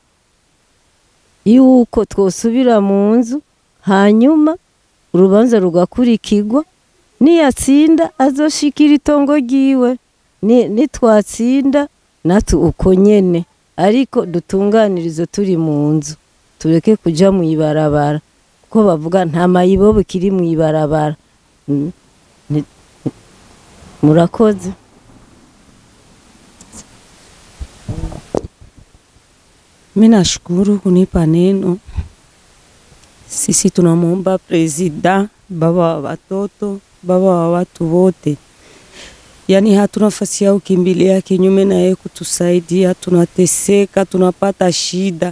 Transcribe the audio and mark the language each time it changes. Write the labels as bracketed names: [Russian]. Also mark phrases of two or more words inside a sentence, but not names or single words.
[Rundi] yuko twosubira mu nzu hanyuma urubanza rugakurikirwa niyatsinda azoshikira itongo ryiwe nitwatsinda natu uko nyene ariko dutunganirizo turi mu nzu tureke kuja mu ibarabara kuko bavuga nta mayibobo kiri mu ibarabara murakoze [Swahili] Mimi nashukuru kunipa neno. Sisi tunamuomba president, baba wa watoto, baba wa watu wote. Yani hatuna nafasi ya ukimbilia kinyume na yeye kutusaidia, tunateseka, tunapata shida.